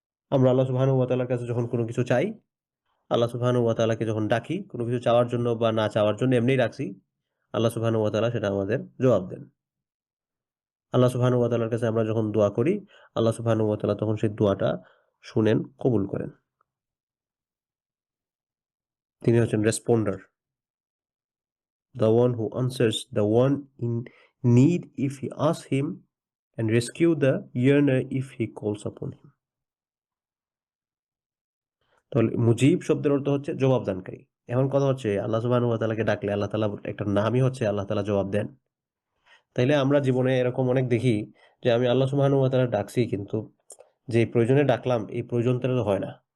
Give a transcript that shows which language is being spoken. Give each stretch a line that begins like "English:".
Bangla: আমরা আল্লাহ সুবহানাহু ওয়া তাআলার কাছে যখন কোনো কিছু চাই, আল্লাহ সুবহানাহু ওয়া তাআলাকে যখন ডাকি কোনো কিছু চাওয়ার জন্য বা না চাওয়ার জন্য এমনিই ডাকছি, আল্লাহ সুবহানাহু ওয়া তাআলা সেটা আমাদের জবাব দেন। আল্লাহ সুবহানাহু ওয়া তাআলার কাছে আমরা যখন দোয়া করি, আল্লাহ সুবহানাহু ওয়া তাআলা তখন সেই দোয়াটা শুনেন, কবুল করেন। তিনি হচ্ছেন responder,
English: the one who answers the one in need if he asks him and rescue the yearner if he calls upon him.
Bangla: তাহলে মুজিব শব্দের অর্থ হচ্ছে জবাবদানকারী। এখন কথা হচ্ছে আল্লাহ সুবহানাহু ওয়া তাআলাকে ডাকলে আল্লাহ তাআলা একটা নামই হচ্ছে আল্লাহ তাআলা জবাব দেন। তাইলে আমরা জীবনে এরকম অনেক দেখি যে আমি আল্লাহ সুবহানাহু ওয়া তাআলা ডাকছি কিন্তু যে প্রয়োজনে ডাকলাম এই প্রয়োজনটা তো হয় না।